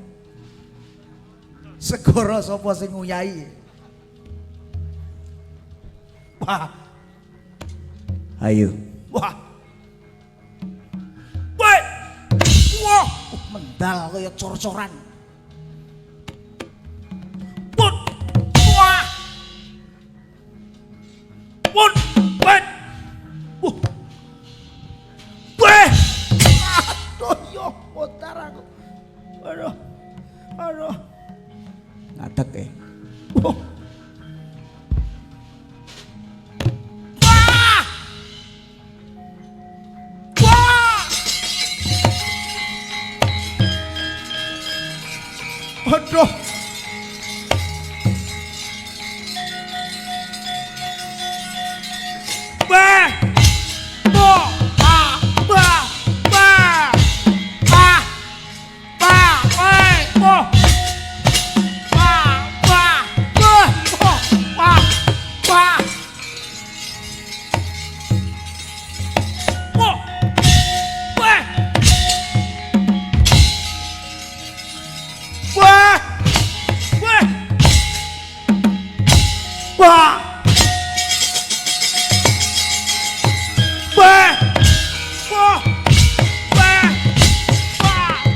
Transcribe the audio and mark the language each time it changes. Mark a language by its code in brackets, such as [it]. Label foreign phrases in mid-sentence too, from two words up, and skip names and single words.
[jv] Segara sapa sing nguyahi? Wah. Ayo. Wah. Woi. Wah, mendal kaya cor-coran. Put. Wah. Put. Wait. Wah. Weh. Aduh, yo motar aku. Aduh. Aduh. Ngadeg ya. Wah. Aduh. Bah. Bah. Ah. Bah. Bah. Ah. Bah. Weh. Bah. Bah. Bah. Bah. Bah. Bah. Bah. Weh. Wah! Wah! Wah! Wah! Wah! Wah! Wah!